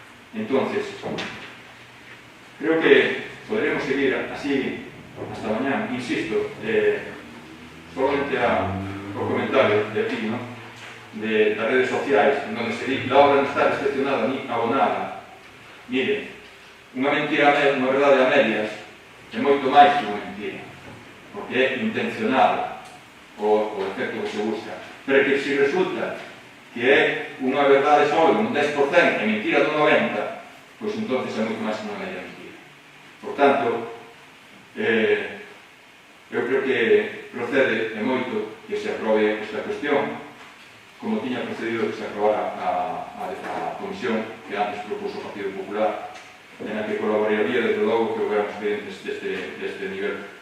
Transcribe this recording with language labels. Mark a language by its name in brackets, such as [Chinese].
[Spanish] Entonces, creo que podremos seguir así hasta mañana. [Galician] Insisto, solamente o comentario de aquí, ¿no? De las redes sociais, en donde se di que a obra non está recepcionada ni abonada. Mire, unha mentira, unha verdade a medias, é moito máis que unha mentira, porque é intencionado o efecto que se busca. pero que se resulta que é unha verdade só dun 10% e mentira dun 90%, pois entonces é moito máis que unha media mentira. Por tanto, eu creo que procede e moito que se aprobe esta cuestión, como tiña procedido que se aprobara a comisión que antes propuso o Partido Popular, en a que colaboraría desde logo que houbera expedientes deste nivel.